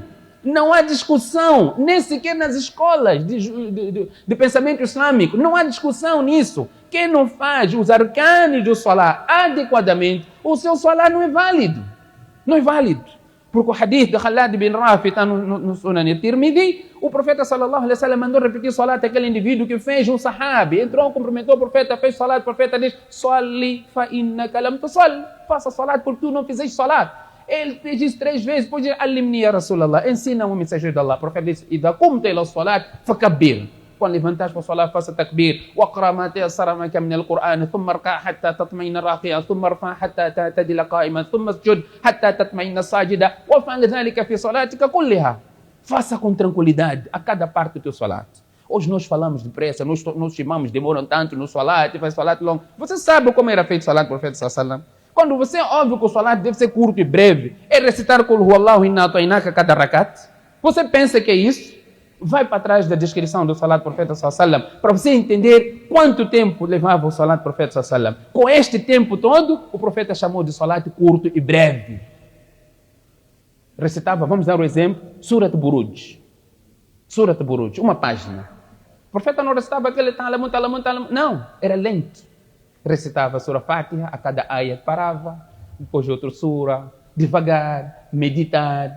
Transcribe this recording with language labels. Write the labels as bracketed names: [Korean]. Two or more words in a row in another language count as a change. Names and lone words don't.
[Portuguese] Não há discussão, nem sequer nas escolas de pensamento islâmico. Não há discussão nisso. Quem não faz os arcanos do salat adequadamente, o seu salat não é válido. Não é válido. Porque o hadith de Khalad bin Rafi está no Sunan al-Tirmidhi, o profeta [Arabic] صلى الله عليه وسلم [Portuguese] mandou repetir salat àquele indivíduo que fez um sahabi, entrou, cumprimentou o profeta, fez salat, o profeta diz, [Arabic] صل فإنك لم تصل, [Portuguese] faça salat porque tu não fizeste salat. Ele fez isso 3 vezes, depois diz, [Arabic] علمني يا رسول الله, [Portuguese] ensina-me o mensageiro de Allah. O profeta diz, [Arabic] إذا قمت إلى الصلاة فكبر. [Portuguese] Quando levantares para o salat, faça takbir. [Arabic] واقرأ ما تيسر معك من القرآن ثم اركع حتى تطمئن راكعا ثم ارفع حتى تعتدل قائما ثم اسجد حتى تطمئن ساجدا وافعل ذلك في صلاتك كلها. [Portuguese] Faça com tranquilidade a cada parte do teu salat. Hoje nós falamos depressa, nós chamamos, demoram tanto no salat, faz salat longo. Você sabe como era feito o salat do profeta [Arabic] صلى الله عليه وسلم? [Portuguese] Quando você ouve que o salat deve ser curto e breve, é recitar [Arabic] قل هو الله إنا أعطيناك [Portuguese] cada rakat. Você pensa que é isso? Vai para trás da descrição do salat do profeta [Arabic] صلى الله عليه وسلم [Portuguese] para você entender quanto tempo levava o salat do profeta [Arabic] صلى الله عليه وسلم. [Portuguese] Com este tempo todo, o profeta chamou de salat curto e breve. Recitava, vamos dar o exemplo, Surat Buruj. Surat Buruj, uma página. O profeta não recitava aquele talamun, não, era lento. Recitava a Surah Fatiha, a cada ayat parava, depois de outra surah, devagar, meditar.